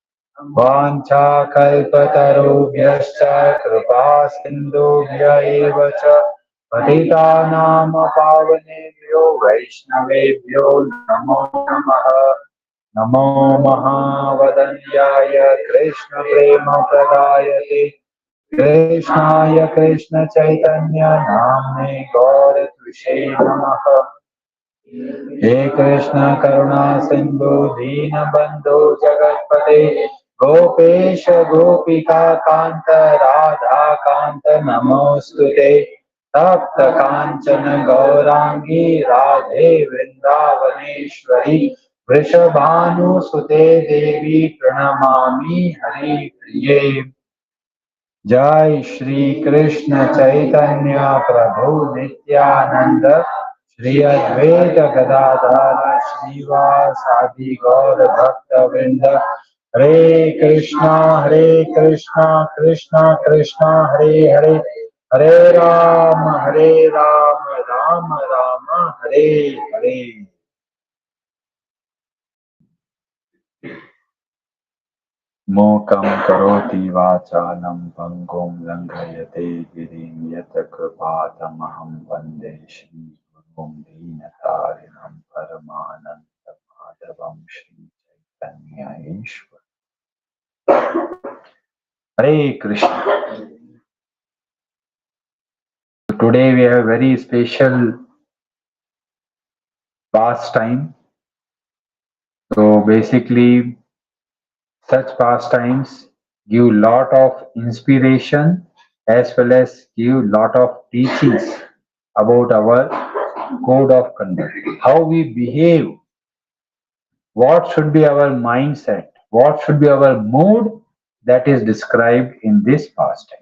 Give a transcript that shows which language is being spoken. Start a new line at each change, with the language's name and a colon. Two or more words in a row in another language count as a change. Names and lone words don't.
Sanskrit: वाञ्छाकल्पतरुभ्यश्च कृपा सिन्धुभ्य एव च पतितानां पावनेभ्यो वैष्णवेभ्यो नमो नमः नमो महावदन्याय कृष्णप्रेमप्रदायते कृष्णाय कृष्णचैतन्य नाम्ने गौरत्विषे नमः हे कृष्ण करुणा सिंधु दीन बंधु जगतपते गोपेश गोपिका कांत राधा कांत नमोस्तुते तप्त कांचन गौरांगी राधे वृंदावनेश्वरी वृषभानुसुते देवी प्रणमामि हरि प्रिये जय श्री कृष्ण चैतन्य प्रभु नित्यानंद श्री अद्वैत गदाधर श्रीवासादि गौर भक्त वृंद हरे कृष्णा कृष्णा कृष्णा हरे हरे हरे राम राम राम हरे हरे मोकं करोति वाचालं पङ्गुं लङ्घयते गिरिं यत् कृपातमहं वन्दे श्रीगुरुं दीनतारिणं परमानन्दमाधवं श्रीचैतन्य ईश्वर Hare Krishna.
English: Today we have a very special pastime. So basically such pastimes give lot of inspiration as well as give lot of teachings about our code of conduct, how we behave, what should be our mindset, what should be our mood, that is described in this pastime.